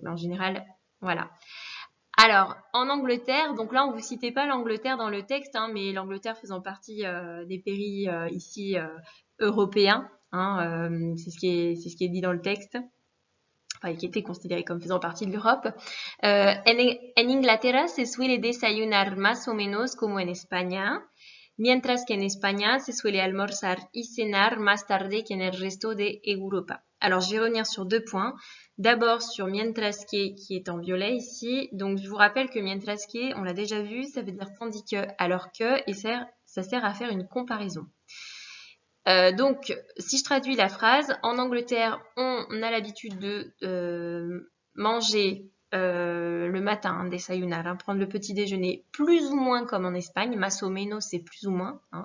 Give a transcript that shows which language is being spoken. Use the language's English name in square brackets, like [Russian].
[French] Mais en général, voilà. Alors, en Angleterre, donc là, on ne vous citait pas l'Angleterre dans le texte, hein, mais l'Angleterre faisant partie des pays ici européens, hein, c'est ce qui est dit dans le texte. enfin qui était considéré comme faisant partie de l'Europe. [Spanish] En Inglaterra se suele desayunar más o menos como en España, mientras que en España se suele almorzar y cenar más tarde que en el resto de Europa. [French] Alors, je vais revenir sur 2 points. D'abord sur mientras que, qui est en violet ici. Donc, je vous rappelle que mientras que, on l'a déjà vu, ça veut dire tandis que, alors que, et ça sert à faire une comparaison. Donc, si je traduis la phrase, en Angleterre, on a l'habitude de manger le matin, desayunar, prendre le petit déjeuner, plus ou moins comme en Espagne, [Spanish] más o menos, [French] c'est plus ou moins.